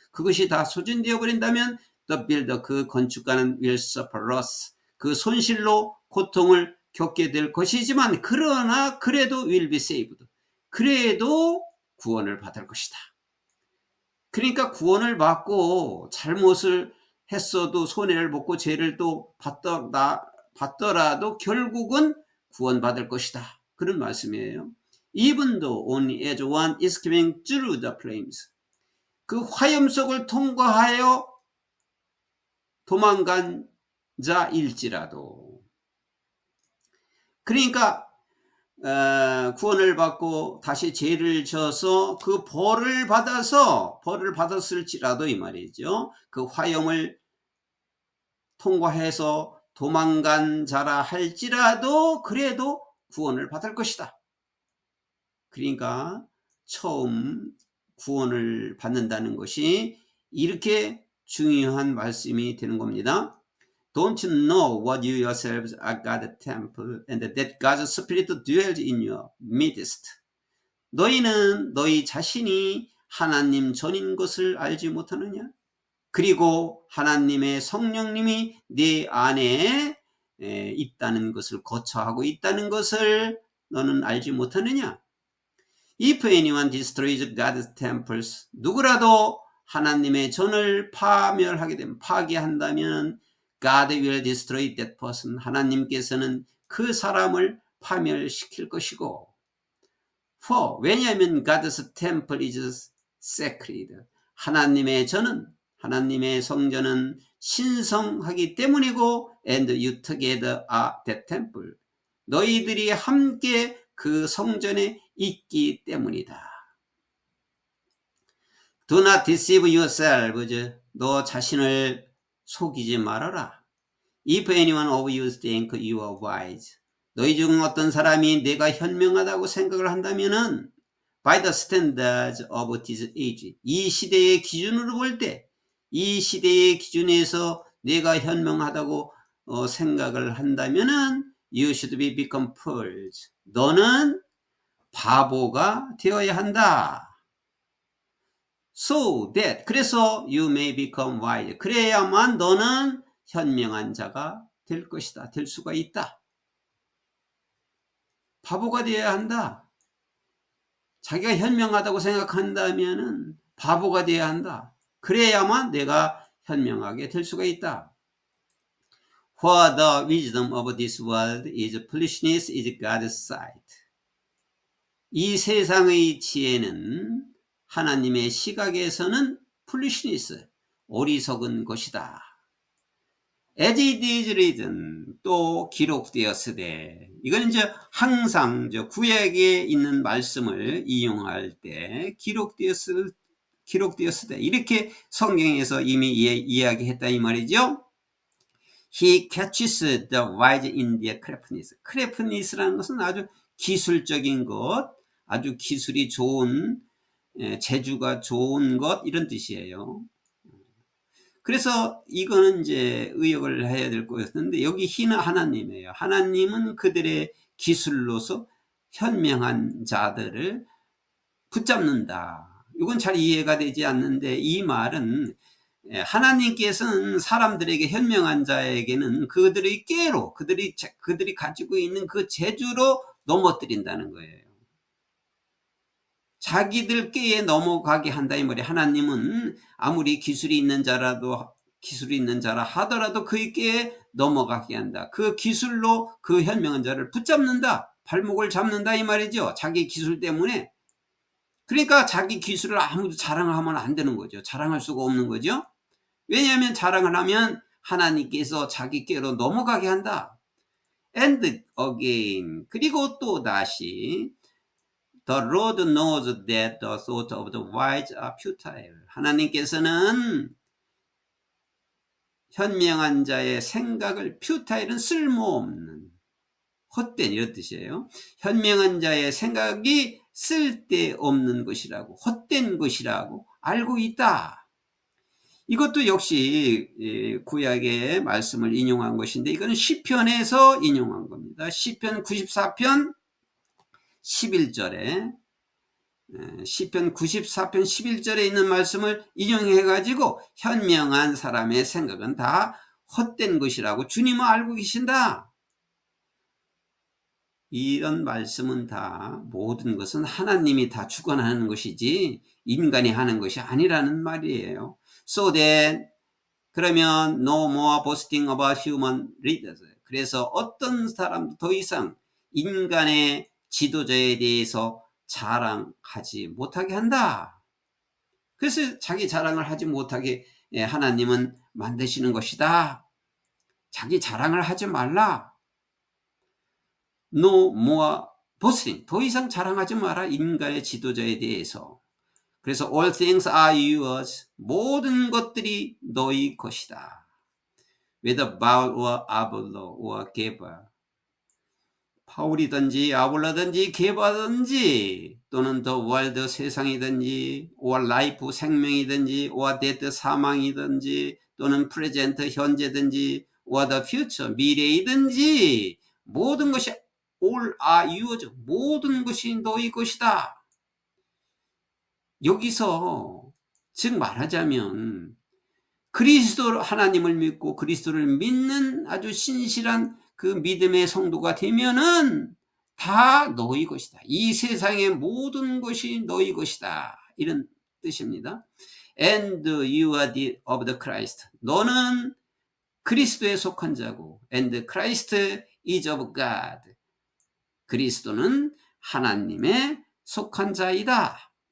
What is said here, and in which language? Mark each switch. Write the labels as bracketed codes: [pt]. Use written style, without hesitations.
[ko] 그것이 다 소진되어 버린다면 [en] the builder, [ko] 그 건축가는 [en] will suffer loss, [ko] 그 손실로 고통을 겪게 될 것이지만, 그러나 그래도 [en] will be saved, [ko] 그래도 구원을 받을 것이다. 그러니까 구원을 받고 잘못을 했어도 손해를 보고 죄를 또 받더라도 결국은 구원받을 것이다. 그런 말씀이에요. [en] Even though only as one is coming through the flames. [ko] 그 화염 속을 통과하여 도망간 자일지라도. 그러니까 구원을 받고 다시 죄를 져서 그 벌을 받았을지라도 이 말이죠. 그 화염을 통과해서 도망간 자라 할지라도 그래도 구원을 받을 것이다. 그러니까 처음 구원을 받는다는 것이 이렇게 중요한 말씀이 되는 겁니다. [en] Don't you know what you yourselves are God's temple and that God's Spirit dwells in your midst? [ko] 너희는 너희 자신이 하나님 전인 것을 알지 못하느냐? 그리고 하나님의 성령님이 네 안에 있다는 것을, 거처하고 있다는 것을 너는 알지 못하느냐? [en] If anyone destroys God's temples, [ko] 누구라도 하나님의 전을 파멸하게 되면, 파괴한다면 [en] God will destroy that person. [ko] 하나님께서는 그 사람을 파멸시킬 것이고, [en] for, [ko] 왜냐하면 [en] God's temple is sacred. [ko] 하나님의 전은, 하나님의 성전은 신성하기 때문이고, [en] and you together are that temple. [ko] 너희들이 함께 그 성전에 있기 때문이다. [en] Do not deceive yourselves. [ko] 너 자신을 속이지 말아라. [en] If anyone of you think you are wise. [ko] 너희 중 어떤 사람이 내가 현명하다고 생각을 한다면은 [en] by the standards of this age. [ko] 이 시대의 기준으로 볼 때, 이 시대의 기준에서 내가 현명하다고 생각을 한다면은 [en] you should be become fools. [ko] 너는 바보가 되어야 한다. [en] So that, [ko] 그래서 [en] you may become wise. [ko] 그래야만 너는 현명한 자가 될 것이다. 될 수가 있다. 바보가 되어야 한다. 자기가 현명하다고 생각한다면은 바보가 되어야 한다. 그래야만 내가 현명하게 될 수가 있다. [en] For the wisdom of this world is foolishness in God's sight. [ko] 이 세상의 지혜는 하나님의 시각에서는 foolishness, 어리석은 것이다. [en] As it is written, [ko] 또 기록되었으되. 이건 이제 항상 구약에 있는 말씀을 이용할 때 기록되었으되 이렇게 성경에서 이미 이야기했다 이 말이죠. [en] He catches the wise in their craftiness. [ko] craftiness라는 것은 아주 기술적인 것, 아주 기술이 좋은, 재주가 좋은 것, 이런 뜻이에요. 그래서 이거는 이제 의역을 해야 될 거였는데, 여기 희는 하나님이에요. 하나님은 그들의 기술로서 현명한 자들을 붙잡는다. 이건 잘 이해가 되지 않는데, 이 말은 하나님께서는 사람들에게, 현명한 자에게는 그들의 꾀로, 그들이 가지고 있는 그 재주로 넘어뜨린다는 거예요. 자기들 꾀에 넘어가게 한다 이 말이에요. 하나님은 아무리 기술이 있는 자라 하더라도 그의 꾀에 넘어가게 한다. 그 기술로 그 현명한 자를 붙잡는다. 발목을 잡는다 이 말이죠. 자기 기술 때문에. 그러니까 자기 기술을 아무도 자랑하면 안 되는 거죠. 자랑할 수가 없는 거죠. 왜냐하면 자랑을 하면 하나님께서 자기 꾀로 넘어가게 한다. [en] And again, [ko] 그리고 또 다시 [en] The Lord knows that the thoughts of the wise are futile. [ko] 하나님께서는 현명한 자의 생각을 퓨타일은 쓸모없는 헛된 이런 뜻이에요. 현명한 자의 생각이 쓸데없는 것이라고 헛된 것이라고 알고 있다. 이것도 역시 구약의 말씀을 인용한 것인데 이거는 시편에서 인용한 겁니다. 시편 94편 11절에 시편 94편 11절에 있는 말씀을 인용해 가지고 현명한 사람의 생각은 다 헛된 것이라고 주님은 알고 계신다. 이런 말씀은 다 모든 것은 하나님이 다 주관하는 것이지 인간이 하는 것이 아니라는 말이에요. [en] So that [ko] 그러면 [en] no more boasting about human leaders. [ko] 그래서 어떤 사람도 더 이상 인간의 지도자에 대해서 자랑하지 못하게 한다. 그래서 자기 자랑을 하지 못하게 하나님은 만드시는 것이다. 자기 자랑을 하지 말라. [en] No more boasting. [ko] 더 이상 자랑하지 마라. 인간의 지도자에 대해서. 그래서 [en] all things are yours. [ko] 모든 것들이 너희 것이다. [en] Whether Baal or Apollo or Geber. [ko] 바울이든지 아볼로든지 게바든지 또는 [en] the world [ko] 세상이든지 [en] or life [ko] 생명이든지 [en] or death [ko] 사망이든지 또는 [en] present [ko] 현재든지 [en] or the future [ko] 미래이든지 모든 것이 [en] all are yours. [ko] 모든 것이 너희 것이다. 여기서 즉 말하자면 그리스도 하나님을 믿고 그리스도를 믿는 아주 신실한 그 믿음의 성도가 되면은 다 너희 것이다. 이 세상의 모든 것이 너희 것이다. 이런 뜻입니다. [en] And you are of the Christ. [ko] 너는 그리스도에 속한 자고 [en] and Christ is of God. [ko] 그리스도는 하나님의 속한 자이다.